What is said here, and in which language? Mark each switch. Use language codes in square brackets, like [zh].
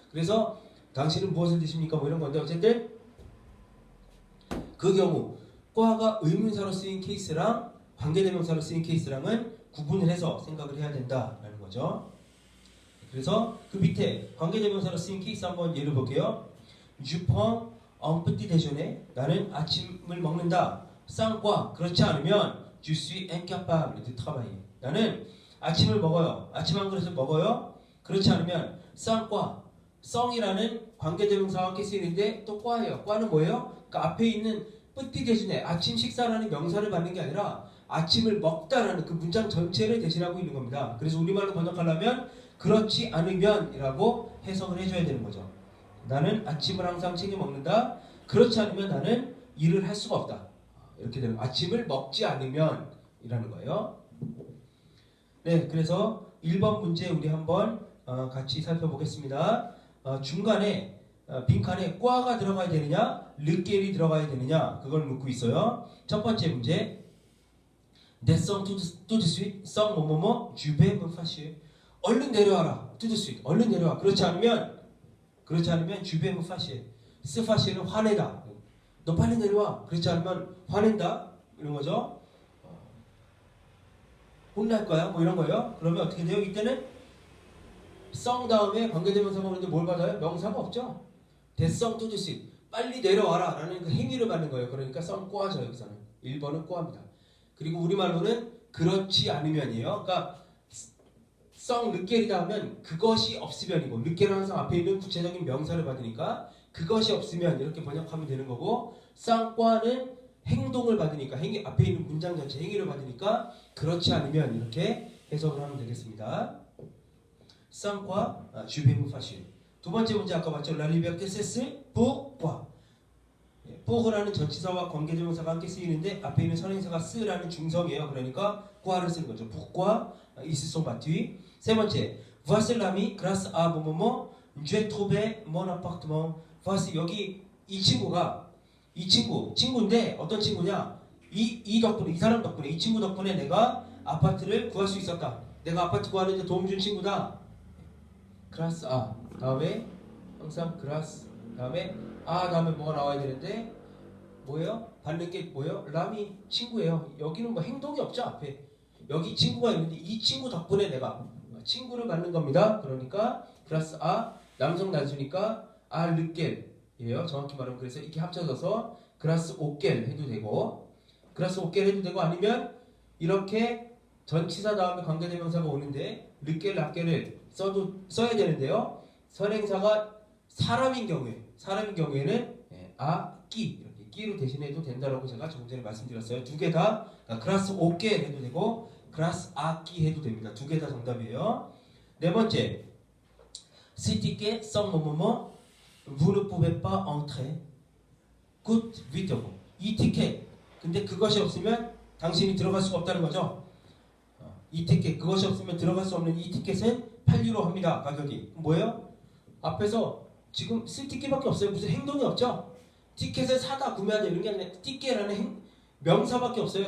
[ko] 그래서 당신은 무엇을 드십니까? 뭐 이런 건데 어쨌든 그 경우 꾸아가 의문사로 쓰인 케이스랑 관계대명사로 쓰인 케이스랑은 구분을 해서 생각을 해야 된다라는 거죠. 그래서 그 밑에 관계대명사로 쓰인 케이스 한번 예를 볼게요. [fr] Je prends un petit déjeuner. [ko] 나는 아침을 먹는다. [fr] sans quoi [ko] 그렇지 않으면 [fr] je suis incapable de travailler. [ko] 나는 아침을 먹어요. 아침 한 그릇을 먹어요. 그렇지 않으면 sans quoi 성이라는 관계대명사와 함께 쓰이는데 또 과예요. 과는 뭐예요? 그러니까 앞에 있는 뿌띠 대신에 아침 식사라는 명사를 받는 게 아니라 아침을 먹다라는 그 문장 전체를 대신하고 있는 겁니다. 그래서 우리말로 번역하려면 그렇지 않으면 이라고 해석을 해줘야 되는 거죠. 나는 아침을 항상 챙겨 먹는다. 그렇지 않으면 나는 일을 할 수가 없다. 이렇게 되는 아침을 먹지 않으면 이라는 거예요. 네, 그래서 1번 문제 우리 한번 같이 살펴보겠습니다. 중간에 빈칸에 꽈가 들어가야 되느냐 르켈이 들어가야 되느냐 그걸 묻고 있어요. 첫 번째 문제 [fr] Descends tout de suite sans 뭐뭐뭐 je vais me fâcher. [ko] 얼른 내려와라. [fr] tout de suite [ko] 얼른 내려와. 그렇지 않으면 [fr] je vais me fâcher. [ko] se fâcher는 화내다. 너 빨리 내려와. 그렇지 않으면 화낸다. 이런 거죠. 혼날 거야. 뭐 이런 거예요. 그러면 어떻게 돼요? 이때는 성 다음에 관계대명사가 오는데 뭘 받아요? 명사가 없죠. [fr] Descends tout de suite [ko] 빨리 내려와라 라는 그 행위를 받는 거예요. 그러니까 성 꽈죠. 여기서는 1번은 꽈입니다. 그리고 우리말로는 그렇지 않으면이에요. 그러니까 성 르켈이다 하면 그것이 없으면이고 르켈은 항상 앞에 있는 구체적인 명사를 받으니까 그것이 없으면 이렇게 번역하면 되는 거고 쌍과는 행동을 받으니까 앞에 있는 문장 전체 행위를 받으니까 그렇지 않으면 이렇게 해석을 하면 되겠습니다. 쌍과 주베무 파실. 두 번째 문제 아까 봤죠? 라리베르테 세스 pourquoi. pour라는 전치사와 관계대명사가 함께 쓰이는데 앞에 있는 선행사가 쓰라는 중성이에요. 그러니까 quoi를 쓰는 거죠. [fr] pourquoi ils se sont battus. [ko] 세 번째, [fr] voici l'ami grâce à 뭐뭐뭐 j'ai trouvé mon appartement. voici [ko] 여기 이 이 친구인데 어떤 친구냐? 이 덕분에 이 사람 덕분에 이 친구 덕분에 내가 아파트를 구할 수 있었다. 내가 아파트 구하는데 도움 준 친구다. 그라스 아 다음에 항상 그라스 다음에 다음에 뭐가 나와야 되는데 뭐예요? 받는 게 뭐예요? 람이 친구예요. 여기는 뭐 행동이 없죠 앞에. 여기 친구가 있는데 이 친구 덕분에 내가 친구를 받는 겁니다. 그러니까 그라스 남성 단수니까 르겔이에요. 정확히 말하면 그래서 이렇게 합쳐져서 그라스 오겔 해도 되고 그라스 오겔 해도 되고 아니면 이렇게 전치사 다음에 관계대명사가 오는데 르겔 락겔을 써야 되는데요. 선행사가 사람인 경우에는 끼 이렇게 끼로 대신해도 된다라고 제가 조금 전에 말씀드렸어요. 두 개 다 그라스 오겔 해도 되고 그라스 끼 해도 됩니다. 두 개 다 정답이에요. 네 번째 [fr] 스티케 sans 뭐뭐뭐 vous ne pouvez pas entrer coûte 8€. [ko] 이 티켓 근데 그것이 없으면 당신이 들어갈 수가 없다는 거죠. 이 티켓 그것이 없으면 들어갈 수 없는 이 티켓은 8유로 합니다. 가격이 뭐예요? 앞에서 지금 쓸 티켓밖에 없어요. 무슨 행동이 없죠. 티켓을 사다 구매하다 이런 게 아니라 티켓이라는 명사밖에 없어요.